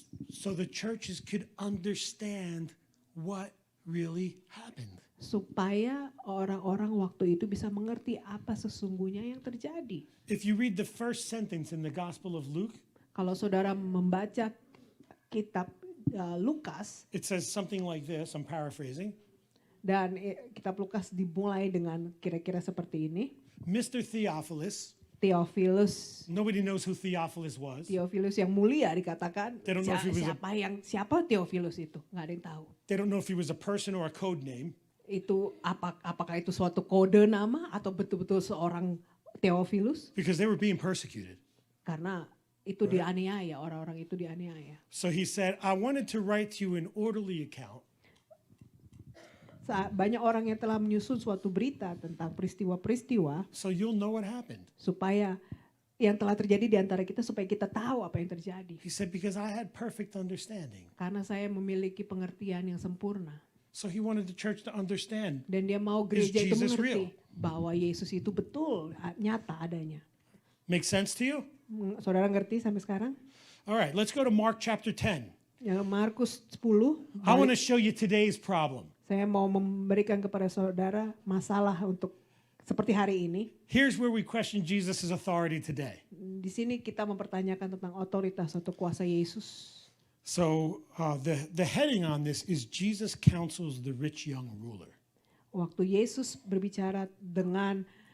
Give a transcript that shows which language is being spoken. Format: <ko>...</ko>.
<en>so the churches could understand what really happened.</en> <id>supaya orang-orang waktu itu bisa mengerti apa sesungguhnya yang terjadi.</id> <en>If you read the first sentence in the Gospel of Luke,</en> <id>Kalau saudara membaca kitab Lukas,</id> <en>it says something like this, I'm paraphrasing.</en> <id>dan kitab Lukas dimulai dengan kira-kira seperti ini.</id> <en>Mr. Theophilus,</en> <id>Theophilus</id> <en>nobody knows who Theophilus was.</en> <id>yang mulia dikatakan.</id> <en>They don't know if he was</en> <id>Siapa Theophilus itu? Nggak ada yang tahu.</id> <en>They don't know if he was a person or a code name.</en> <id>Itu apakah itu suatu kode nama atau betul-betul seorang Theophilus?</id> <en>Because they were being persecuted.</en> <id>Karena itu dianiaya, orang-orang itu dianiaya.</id> <en>So he said, I wanted to write to you an orderly account</en> <id>Banyak orang yang telah menyusun suatu berita tentang peristiwa-peristiwa</id> <en>so you'll know what happened.</en> <id>supaya yang telah terjadi di antara kita supaya kita tahu apa yang terjadi.</id> <en>He said, because I had perfect understanding.</en> <id>Karena saya memiliki pengertian yang sempurna.</id> <en>So he wanted the church to understand.</en> <id>Dan dia mau gereja itu</id> <en>Jesus</en> <id>mengerti</id> <en>real?</en> <id>bahwa Yesus itu betul, nyata adanya.</id> <en>Make sense to you?</en> <id>Saudara ngerti sampai sekarang?</id> <en>All right, let's go to Mark chapter 10.</en> <id>Yang Markus 10,</id> <en>I want to show you today's problem.</en> <id>saya mau memberikan kepada saudara masalah untuk seperti hari ini.</id> <en>Here's where we question Jesus' authority today.</en> <id>Di sini kita mempertanyakan tentang otoritas atau kuasa Yesus.</id> <en>So the heading on this is Jesus counsels the rich young ruler.</en> <id>Waktu Yesus berbicara dengan</id>